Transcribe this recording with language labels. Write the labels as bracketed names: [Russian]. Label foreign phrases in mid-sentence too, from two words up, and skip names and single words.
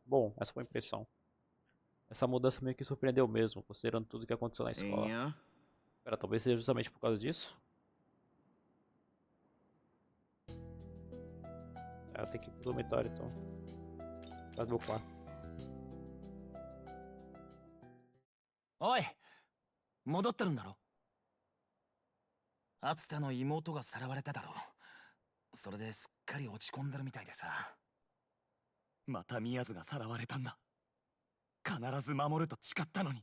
[Portuguese] Bom, essa foi a impressão. Essa mudança meio que surpreendeu mesmo, considerando tudo que aconteceu na escola. Inha. Espera, talvez seja justamente por causa disso? Eu tenho que ir pro dormitório então. Faz meu quarto. [Japanese] おい、戻ってるんだろ？厚田の妹がさらわれただろ。それですっかり落ち込んでるみたいでさ。また宮津がさらわれたんだ。必ず守ると誓ったのに。